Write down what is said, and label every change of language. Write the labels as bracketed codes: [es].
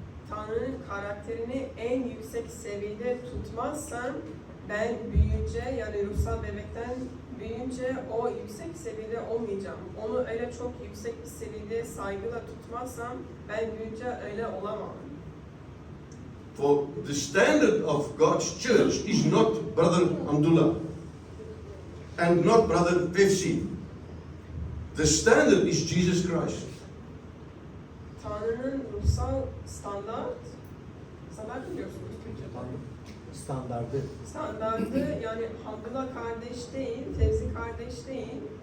[tr] Tanrı'nın karakterini en yüksek seviyede tutmazsam ben büyüyünce yani ruhsal bebekten büyüyünce o yüksek seviyede olmayacağım. Onu öyle çok yüksek bir seviyede saygıyla tutmazsam ben büyüyünce öyle olamam. [en] For the standard of God's church is not Brother Amdullah and not Brother Pepsi. The standard is Jesus Christ. [tr] Tanrı'nın ruhsal standart mı diyorsunuz Türkçe'de? Standardı yani Abdullah kardeş değil, Tevzi kardeş değil.